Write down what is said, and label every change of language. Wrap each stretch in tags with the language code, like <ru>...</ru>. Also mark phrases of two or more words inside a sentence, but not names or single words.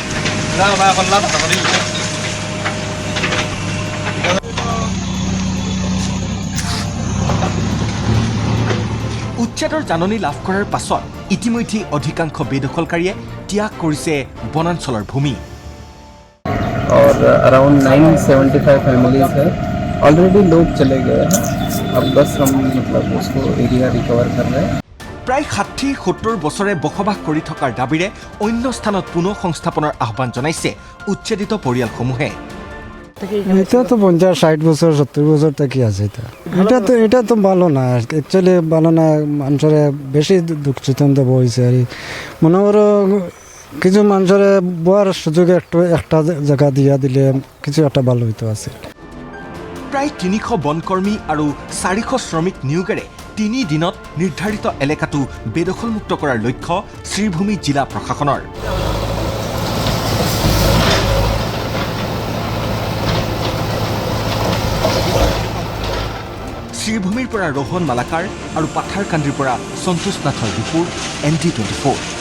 <as>উচ্ছেদৰ জাননী লাভ কৰাৰ পাছত ইতিমধ্যে অধিকাংশ বেদখলকাৰীয়ে ত্যাগ কৰিছে বনাঞ্চলৰ ভূমি।</as> <hi>और</hi> <en>around 975 families</en> <hi>है, ऑलरेडी लोग चले गए हैं, अब बस हम मतलब उसको</hi> <en>area recover</en> <hi>कर रहे हैं।</hi> <as>প্ৰায় ৬০-৭০ বছৰে বসবাস কৰি থকাৰ দাবীৰে অন্য স্থানত পুনৰ সংস্থাপনৰ আহ্বান জনাইছে উচ্ছেদিত পৰিয়ালসমূহে।</as> <bn>এটা তো ৫০-৬০ বছর ৭০ বছর থেকে আছে। এটা তো ভালো না, অ্যাকচুয়ালি ভালো না। মানুষের বেশি দুঃখ চিন্তা বইছে আর মনে করো কিছু মানুষের বোয়ার সুযোগ একটা জায়গা দিয়া দিলে কিছু একটা ভালো হইতো আছে।</bn> <as>প্ৰায় ৩০০ বনকৰ্মী আৰু ৪০০ শ্ৰমিক নিয়োগেৰে ৩ দিনত নিৰ্ধাৰিত এলেকাটো বেদখলমুক্ত কৰাৰ লক্ষ্য শ্ৰীভূমি জিলা প্ৰশাসনৰ। শ্ৰীভূমিৰ পৰা ৰোহন মালাকাৰ আৰু পাথাৰকান্দিৰ পৰা সন্তোষ নাথৰ ৰিপোৰ্ট, ND24।</as>